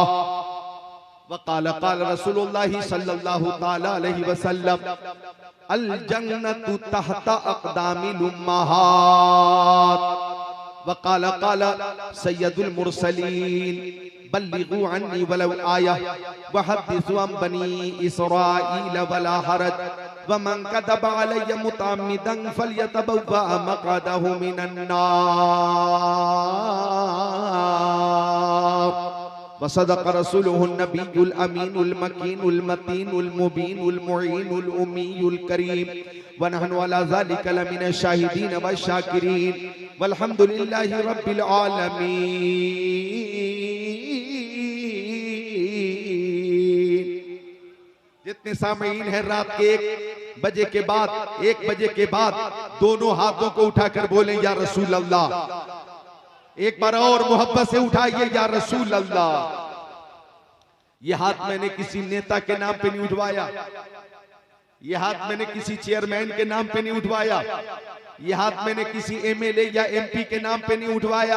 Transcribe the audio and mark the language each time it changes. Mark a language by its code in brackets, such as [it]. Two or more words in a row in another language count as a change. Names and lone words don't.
[ar] وقال قال رسول الله صلى الله تعالى عليه وسلم الجنة تحت أقدام الأمهات. وقال قال سيد المرسلين بلغوا عني ولو آية وحدثوا عن بني إسرائيل ولا حرج ومن كذب علي متعمدا فليتبوأ مقعده من النار. وصدق رسوله النبي الأمين المكين المتين المبين المعين الأمي الكريم ونحن على ذلك لمن الشاهدين والشاكرين والحمد لله رب العالمين. [hi] जितने सामीन हैं रात के 1 बजे के बाद दोनों हाथों को उठाकर बोले [ar] يا رسول الله. [hi] एक बार और मोहब्बत से उठाइए [ar] يا رسول الله. [hi] ये हाथ मैंने किसी नेता के नाम पे नहीं उठवाया, ये हाथ मैंने किसी चेयरमैन के नाम पे नहीं उठवाया, ये हाथ मैंने किसी एमएलए या एमपी के नाम पे नहीं उठवाया।